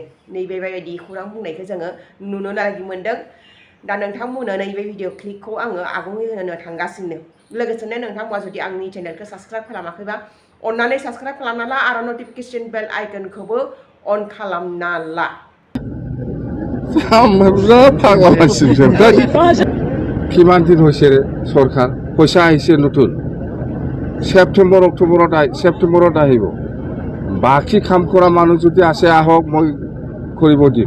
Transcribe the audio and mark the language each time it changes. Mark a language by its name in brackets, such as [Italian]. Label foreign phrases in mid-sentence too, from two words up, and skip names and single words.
[Bodo] नैबे बेबायदि खौरां बुंनायखौ जोङो नुनो मोनदों। दा नोंथांमोननो नैबे भिडिअ क्लिपखौ आङो आबुङै होनो थांगासिनो। लोगोसेनो नोंथांमोना जुदि आंनि चेनेलखौ साबस्क्राइब खालामाखैबा अन्नानै साबस्क्राइब खालामना ला आरो [English] notification bell [Bodo] आइकनखौबो अन खालामना ला। [Assamese] কিমান দিন হৈছে চৰকাৰ পইচা আহিছে নতুন ছেপ্টেম্বৰ ছেপ্টেম্বৰত আহিব। বাকী কাম কৰা মানুহ যদি আছে আহক, মই কৰিব দিম।